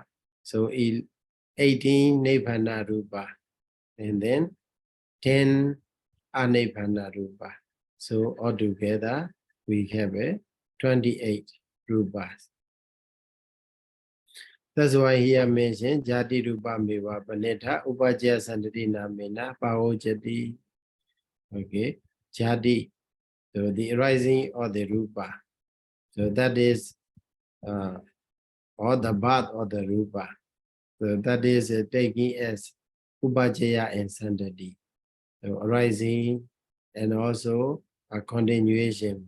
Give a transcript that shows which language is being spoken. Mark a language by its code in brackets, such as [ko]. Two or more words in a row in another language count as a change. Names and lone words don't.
[en] So 18 [pi] Nibbana Rupa, [en] and then 10 [pi] Anibbana Rupa. [en] So altogether, we have a 28 rupas. That's why here mentioned [pi] Jati Rupa Meva Panetha Upajaya Santati Namena Pahojati. Okay, Jati. So the arising of the Rupa. So that is or the birth of the Rupa. So that is taking as Upajaya and Santati. So arising and also a continuation.